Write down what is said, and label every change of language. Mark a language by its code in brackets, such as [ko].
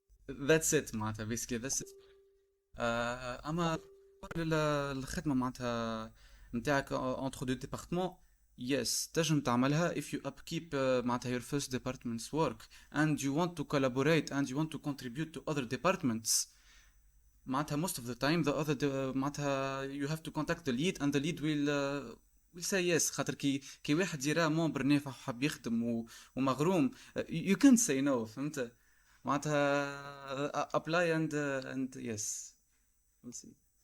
[en] That's it معناتها basically that's it. [ar] اما الخدمه معناتها نتاعك [fr] entre deux départements [en] yes [ar] تنجم تعملها [en] if you upkeep معناتها your first department's work and you want to collaborate and you want to contribute to other departments. معناتها most of the time the other معناتها you have to contact the lead and the lead will say yes. [ar] خاطر كي واحد يرى ممبر نافع وحاب يخدم ومغروم [en] you can't say no. [ar] فهمت معناتها [en] apply and yes we'll see.